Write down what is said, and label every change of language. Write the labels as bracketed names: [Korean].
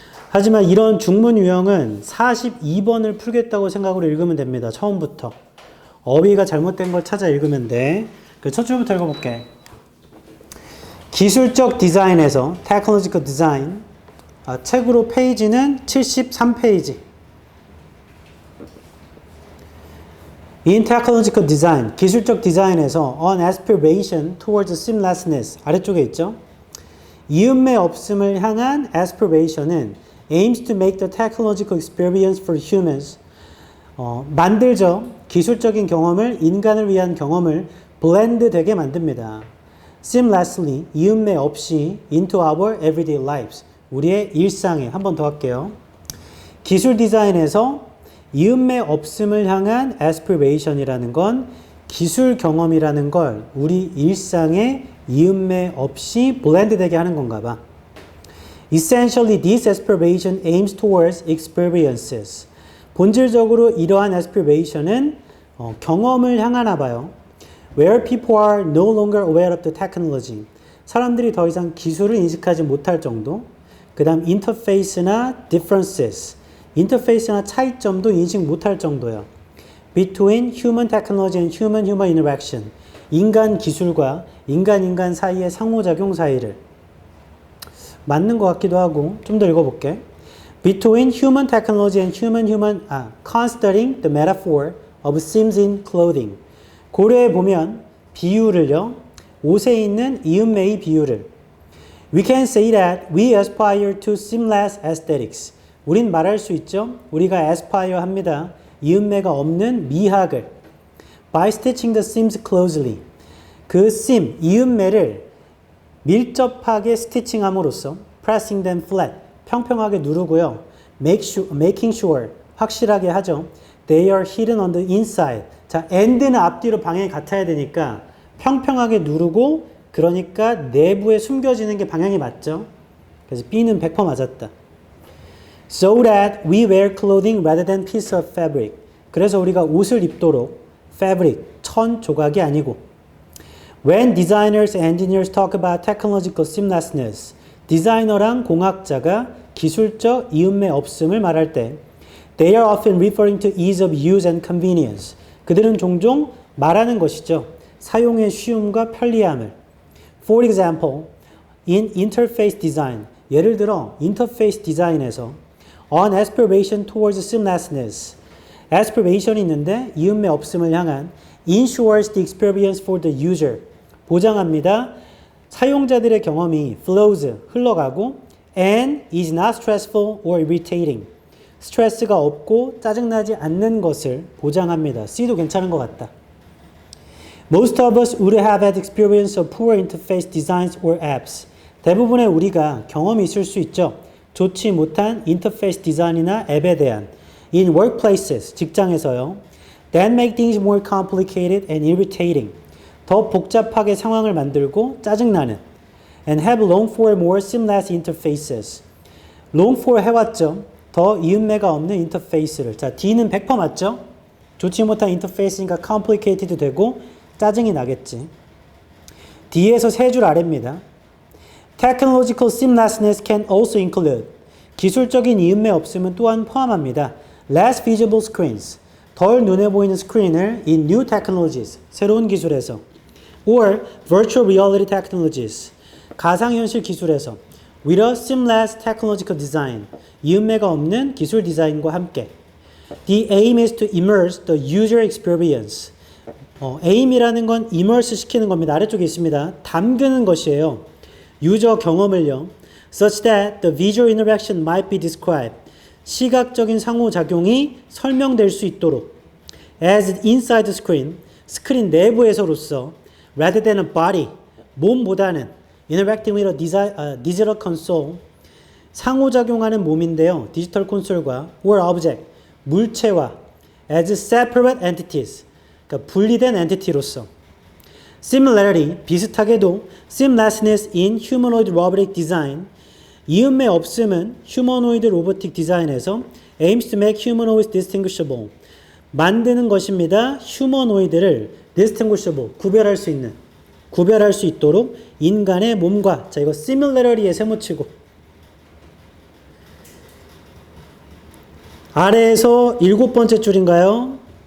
[Korean] 하지만 이런 중문 유형은 42번을 풀겠다고 생각으로 읽으면 됩니다. 처음부터. 어휘가 잘못된 걸 찾아 읽으면 돼. 첫 줄부터 읽어볼게. 기술적 디자인에서 [English] technological design, [Korean] 책으로 페이지는 73페이지. [English] In technological design, [Korean] 기술적 디자인에서 [English] an aspiration towards seamlessness, [Korean] 아래쪽에 있죠. 이음매 없음을 향한 aspiration은 [English] aims to make the technological experience for humans, [Korean] 만들죠. 기술적인 경험을, 인간을 위한 경험을 blend 되게 만듭니다. [English] seamlessly, [Korean] 이음매 없이 [English] into our everyday lives, [Korean] 우리의 일상에. 한 번 더 할게요. 기술 디자인에서 이음매 없음을 향한 aspiration이라는 건 기술 경험이라는 걸 우리 일상에 이음매 없이 blend 되게 하는 건가 봐. [English] Essentially, this aspiration aims towards experiences. [Korean] 본질적으로 이러한 aspiration은 경험을 향하나 봐요. [English] Where people are no longer aware of the technology. [Korean] 사람들이 더 이상 기술을 인식하지 못할 정도. 그 다음 [English] interface나 differences. [Korean] 인터페이스나 차이점도 인식 못할 정도요. [English] Between human technology and human interaction. [Korean] 인간 기술과 인간 사이의 상호작용 사이를. 맞는 것 같기도 하고 좀 더 읽어볼게. [English] Between human technology and considering the metaphor of seams in clothing. [Korean] 고려해 보면 비유를요. 옷에 있는 이음매의 비유를. [English] We can say that we aspire to seamless aesthetics. [Korean] 우린 말할 수 있죠. 우리가 aspire 합니다. 이음매가 없는 미학을. [English] By stitching the seams closely. [Korean] 그 seam, 이음매를 밀접하게 스티칭함으로써 [English] pressing them flat, [Korean] 평평하게 누르고요. [English] making sure, [Korean] 확실하게 하죠. [English] They are hidden on the inside. [Korean] 자, and는 앞뒤로 방향이 같아야 되니까 평평하게 누르고 그러니까 내부에 숨겨지는 게 방향이 맞죠. 그래서 B는 100% 맞았다. [English] So that we wear clothing rather than piece of fabric. [Korean] 그래서 우리가 옷을 입도록 [English] fabric, [Korean] 천 조각이 아니고. [English] When designers and engineers talk about technological seamlessness, [Korean] 디자이너랑 공학자가 기술적 이음매 없음을 말할 때 [English] they are often referring to ease of use and convenience. [Korean] 그들은 종종 말하는 것이죠. 사용의 쉬움과 편리함을. [English] For example, in interface design, [Korean] 예를 들어 인터페이스 디자인에서 [English] an aspiration towards seamlessness. [Korean] aspiration이 있는데 이음매 없음을 향한 [English] ensures the experience for the user. [Korean] 보장합니다. 사용자들의 경험이 [English] flows, [Korean] 흘러가고 [English] and is not stressful or irritating. [Korean] 스트레스가 없고 짜증나지 않는 것을 보장합니다. C도 괜찮은 것 같다. [English] Most of us would have had experience of poor interface designs or apps. [Korean] 대부분의 우리가 경험이 있을 수 있죠. 좋지 못한 인터페이스 디자인이나 앱에 대한 [English] in workplaces, [Korean] 직장에서요. [English] That make things more complicated and irritating. [Korean] 더 복잡하게 상황을 만들고 짜증나는 [English] and have longed for more seamless interfaces. [Korean] long for 해왔죠. 더 이음매가 없는 인터페이스를. 자, D는 100% 맞죠? 좋지 못한 인터페이스니까 complicated 되고 짜증이 나겠지. D에서 세 줄 아래입니다. [English] Technological seamlessness can also include. [Korean] 기술적인 이음매 없음은 또한 포함합니다. [English] Less visible screens. [Korean] 덜 눈에 보이는 스크린을 [English] in new technologies. [Korean] 새로운 기술에서. [English] Or virtual reality technologies. [Korean] 가상현실 기술에서. [English] With a seamless technological design. [Korean] 이음매가 없는 기술 디자인과 함께. [English] The aim is to immerse the user experience. [Korean] aim이라는 건 immerse 시키는 겁니다. 아래쪽에 있습니다. 담그는 것이에요. 유저 경험을요. [English] Such that the visual interaction might be described. [Korean] 시각적인 상호작용이 설명될 수 있도록. [English] As inside the screen. [Korean] 스크린 내부에서로서. [English] Rather than a body. [Korean] 몸보다는. [English] Interacting with a digital console. [Korean] 상호작용하는 몸인데요. 디지털 콘솔과 [English] or object. [Korean] 물체와 [English] as separate entities. [Korean] 그러니까 분리된 엔티티로서. [English] Similarity, [Korean] 비슷하게도 [English] seamlessness in humanoid robotic design. [Korean] 이음매 없음은 휴머노이드 로보틱 디자인에서 [English] aims to make humanoids distinguishable. [Korean] 만드는 것입니다. 휴머노이드를 distinguishable, 구별할 수 있도록 인간의 몸과, 자, 이거 similarity에 세모치고 아래에서 7번째 줄인가요?